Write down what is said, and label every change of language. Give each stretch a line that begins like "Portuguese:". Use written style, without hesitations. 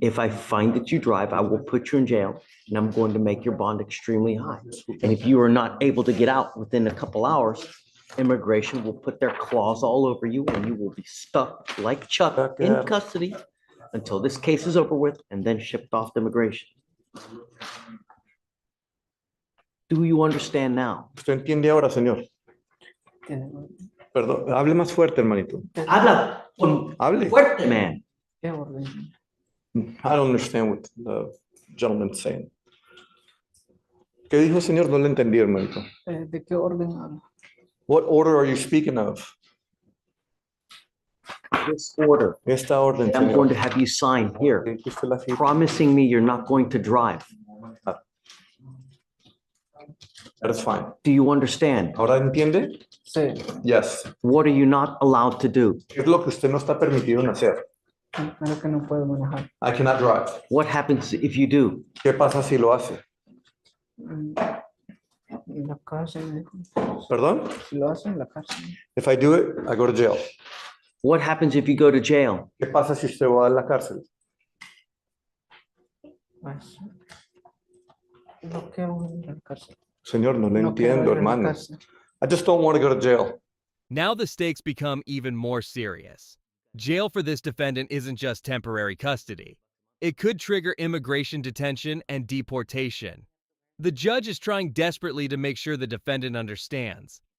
English: If I find that you drive, I will put you in jail, and I'm going to make your bond extremely high. And if you are not able to get out within a couple hours, immigration will put their claws all over you, and you will be stuck like Chuck in custody until this case is over with and then shipped off to immigration. Do you understand now?
Spanish: ¿Usted entiende ahora, señor? Perdón, hable más fuerte, hermanito. Habla Hable. fuerte, man. ¿Qué orden?
English: I don't understand what the gentleman's saying.
Spanish: ¿Qué dijo, señor? No le entendí, hermanito. ¿De qué orden habla?
English: What order are you speaking of? this order
Spanish: Esta orden,
English: that I'm going to
Spanish: señor,
English: have you sign here,
Spanish: que usted la firme.
English: promising me you're not going to drive. That's fine. Do you understand?
Spanish: ¿Ahora entiende? Sí,
English: Yes. What are you not allowed to do?
Spanish: ¿Qué es lo que usted no está permitido en hacer? claro que no puedo manejar.
English: I cannot drive. What happens if you do?
Spanish: ¿Qué pasa si lo hace? Mm, En la cárcel, me dijo. ¿Perdón? Si lo hacen en la cárcel. If I do it, I go to jail. What happens if you go to jail? ¿Qué pasa si usted va a la cárcel? Pues, no quiero ir a la cárcel. Señor, no le No quiero entiendo, ir a la hermano. cárcel.
English: I just don't want to go to jail. Now the stakes become even more serious. Jail for this defendant isn't just temporary custody. It could trigger immigration detention and deportation. The judge is trying desperately to make sure the defendant understands.